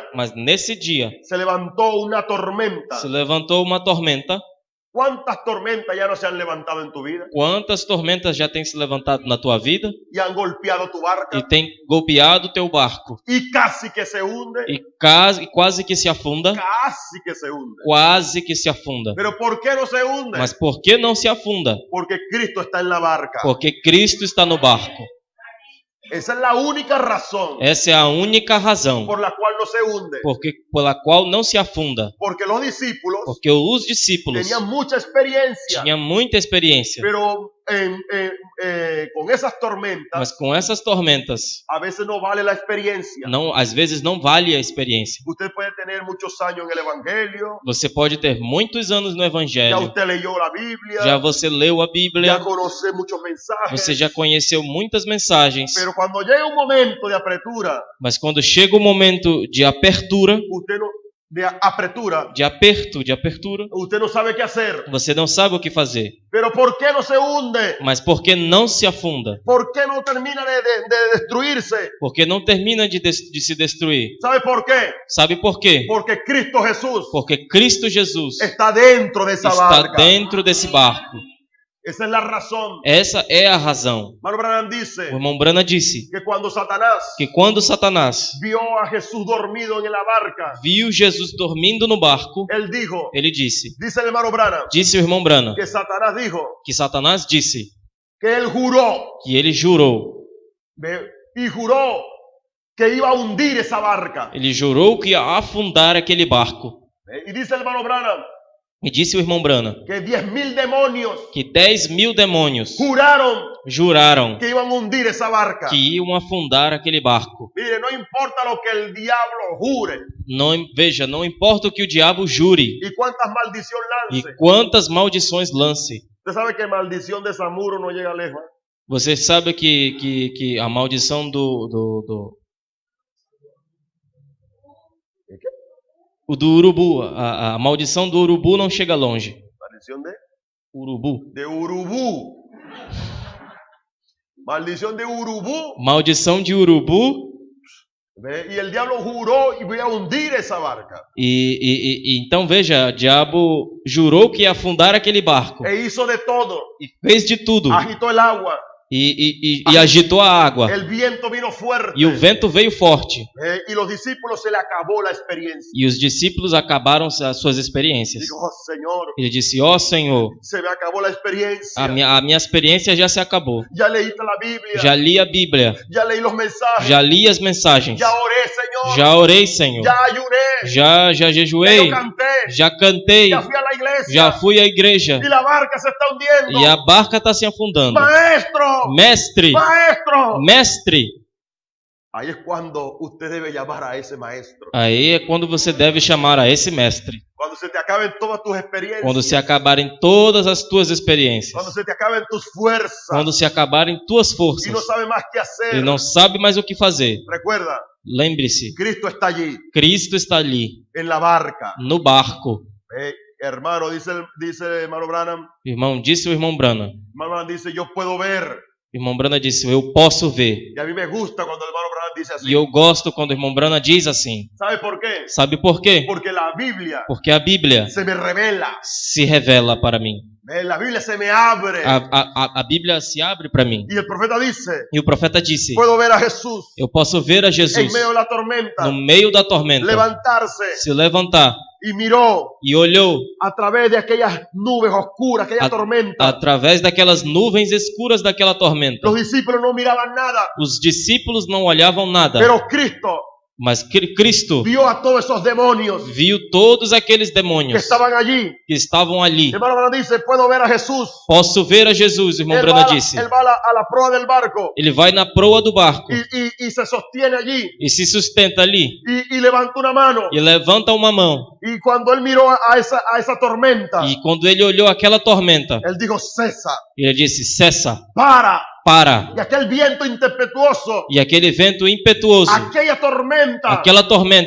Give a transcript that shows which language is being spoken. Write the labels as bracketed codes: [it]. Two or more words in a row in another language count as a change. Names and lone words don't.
[pt] mas nesse dia [es] se levantó una tormenta. [pt] se levantou uma tormenta. [es] ¿Cuántas tormentas ya no se han levantado en tu vida? [pt] Quantas tormentas já têm se levantado na tua vida [es] Y han golpeado tu barca [pt] e tem golpeado teu barco [es] y casi que se hunde. [pt] e quase que se afunda, [es] Casi que se hunde. [pt] quase que se afunda. [es] Pero ¿por qué no se hunde? [pt] Mas por que não se afunda? [es] Porque Cristo está en la barca. [pt] Porque Cristo está no barco. [es] Esa es la única razón [pt] Essa é a única razão [es] por la cual no se hunde. [pt] pela qual não se afunda. [es] Porque los discípulos [pt] Porque os discípulos [es] tenían mucha experiencia, [pt] tinham muita experiência, [es] pero con esas tormentas, [pt] Mas com essas tormentas, [es] a veces no vale la experiencia. [pt] às vezes não vale a experiência. [es] Usted puede tener muchos años en el Evangelio, [pt] Você pode ter muitos anos no [es] ya [pt] Evangelho, [es] usted leyó la Biblia, [pt] já você leu a Bíblia, [es] ya conoce muchos mensajes, [pt] você já conheceu muitas mensagens, [es] pero cuando llega un momento de apertura, [pt] mas quando chega o momento de apertura, [es] usted no, de apertura, [pt] de apertura, [es] usted no sabe qué hacer. [pt] você não sabe o que fazer. [es] Pero ¿por qué no se hunde? [pt] Mas por que não se afunda? [es] ¿Por qué no termina de destruirse? [pt] Porque não termina de se destruir. [es] ¿Sabe por qué? [pt] Sabe por quê? [es] Porque Cristo Jesús [pt] Porque Cristo Jesus [es] está dentro de esa [pt] está [es] barca. [pt] dentro desse barco. [es] Esa es la razón. [pt] Essa é a razão. [es] Hermano Branham [pt] O [es] dice [pt] irmão Brana disse [es] que cuando Satanás [pt] que quando Satanás [es] vio a Jesús dormido en la barca, [pt] viu Jesus dormindo no barco, [es] él dijo, [pt] ele disse [es] dice el hermano Branham, [pt] o irmão Brana, [es] que Satanás dijo [pt] que Satanás disse [es] que él juró, [pt] que ele jurou. [es] y juró que iba a hundir esa barca. [pt] Ele jurou que ia afundar aquele barco. [es] Y dice el hermano Branham [pt] E disse o irmão Brana [es] que 10.000 demonios [pt] que 10.000 demônios [es] juraron [pt] que [es] iban a hundir esa barca. [pt] iam afundar aquele barco. [es] Mire, no importa lo que el diablo jure [pt] Não importa o que o diabo jure [es] y cuántas maldiciones [pt] e [es] lance. [pt] quantas maldições lance. [es] Usted sabe que maldición de Samuro no llega lejos. [pt] Você sabe que a maldição o do urubu, a maldição do urubu não chega longe. [es] Maldición de [pt] Urubu. [es] urubu. Maldición de urubu. [pt] Maldição de urubu. [es] Y el diablo juró y voy a hundir esa barca. [pt] E então veja, o diabo jurou que ia afundar aquele barco [es] E hizo de todo. [pt] e fez de tudo [es] Agitó el agua. [pt] e agitou a água [es] El viento vino fuerte. [pt] e o vento veio forte [es] Y los discípulos se le acabó la experiencia. [pt] e os discípulos acabaram as suas experiências. [es] Digo, oh, Señor, [pt] Ele disse: ó Senhor, [es] se me acabó la experiencia. [pt] a minha experiência já se acabou. [es] Ya leíste la Biblia. [pt] Já li a Bíblia, [es] Ya leí los mensajes. [pt] já li as mensagens, [es] Ya oré, Señor. [pt] já orei, Senhor, [es] Ya ayuné. [pt] já [es] Ya [pt] jejuei, [es] yo canté. [pt] já cantei, [es] Ya fui a la iglesia. [pt] já fui à igreja [es] Y la barca se está hundiendo. [pt] e a barca está se afundando. [es] Maestro. [pt] Mestre, [es] Maestro. [pt] mestre. [es] Ahí es cuando usted debe llamar a ese maestro. [pt] Aí é quando você deve chamar a esse mestre. [es] Cuando se te acaben todas tus experiencias. [pt] Quando se acabarem todas as tuas experiências. [es] Cuando se te acaben tus fuerzas. [pt] Quando se acabarem tuas [es] Y [pt] forças. [es] no sabe más qué hacer. [pt] E não sabe mais o que fazer. [es] Recuerda, [pt] Lembre-se, [es] Cristo está allí, [pt] Cristo está ali, [es] en la barca. [pt] no barco. [es] Hermano, dice hermano Branham. [pt] Irmão, disse o irmão Brana. [es] Hermano Branham dice, yo puedo ver. [pt] O irmão Brana disse: eu posso ver. [es] Y a mí me gusta cuando el hermano Branham dice así. [pt] E eu gosto quando o irmão Brana diz assim. [es] ¿Sabe por qué? [pt] Sabe por quê? [es] Porque la Biblia [pt] Porque a Bíblia [es] se me revela. [pt] se revela para mim. [es] La Biblia se me abre. [pt] A Bíblia se abre para mim. [es] Y el profeta dice, [pt] E o profeta disse: [es] puedo ver a Jesús [pt] eu posso ver a [es] en [pt] Jesus [es] medio de la tormenta, [pt] no meio da tormenta [es] levantarse, [pt] se levantar [es] y miró [pt] e olhou [es] a través de aquellas nubes oscuras, aquella tormenta. [pt] através daquelas nuvens escuras daquela tormenta. [es] Los discípulos no miraban nada, [pt] Os discípulos não olhavam nada, [es] pero Cristo [pt] mas Cristo [es] vio a todos esos demonios [pt] viu todos aqueles [es] que [pt] demônios [es] estaban allí. [pt] que estavam ali. [es] Hermano Branham dice, puedo ver a Jesús. [pt] Posso ver a Jesus, o irmão [es] Él [pt] Brana [es] va, [pt] disse. [es] él va a la proa del barco [pt] Ele vai na proa do barco [es] y se sostiene allí [pt] e se sustenta ali [es] y levanta una mano. [pt] e levanta uma mão. [es] Y cuando él miró a esa tormenta, [pt] E quando ele olhou aquela tormenta, [es] él dijo, cesa, [pt] ele disse: cessa, [es] para. [pt] para. [es] Y aquel viento impetuoso, [pt] E aquele vento impetuoso, [es] aquella tormenta, [pt] aquela tormenta,